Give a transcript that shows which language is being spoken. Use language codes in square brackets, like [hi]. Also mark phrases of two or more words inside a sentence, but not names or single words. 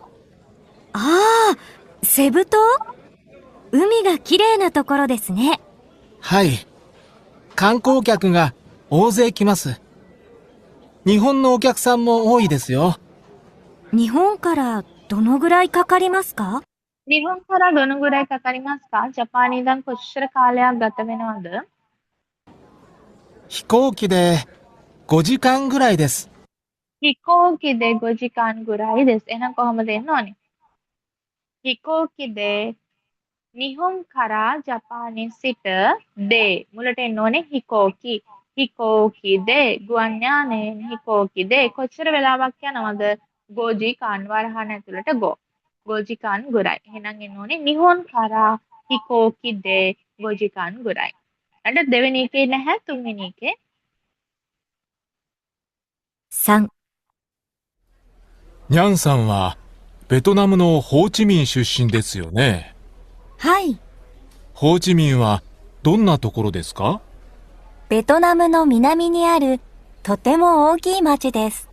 [ja] ああ、セブ島？海が綺麗なところですね。はい。観光客が大勢来ます。日本のお客さんも多いですよ。日本からどのぐらいかかりますか？日本からどのぐらいかかりますか [si] ජපානයේ ඉඳන් කොච්චර කාලයක් ගත වෙනවද? [ja] 飛行機で5時間ぐらいです。飛行機で5時間ぐらいです. [si] එහෙනම් කොහොමද එන්න ඕනේ? [ja] 飛行機で日本から [si] ජපානයේ සිට දේ මුලට එන්න ඕනේ හිකෝකි. හිකෝකිදේ ගුවන් යානයෙන් හිකෝකිදේ කොච්චර වෙලාවක් යනවද? ගෝජිකාන් වරහන් ඇතුළට ගෝ. [ja] 5時間ぐらい. [si] එහෙනම් එන්න ඕනේ [ja] 日本から飛行機で5時間ぐらい. [si] ඊට දෙවෙනි එකේ නැහැ තුන්වෙනි එකේ. [ja] 3、ニャンさんはベトナムのホーチミン出身ですよね。はい。ホーチミンはどんなところですか？ベトナムの南にあるとても大きい町です。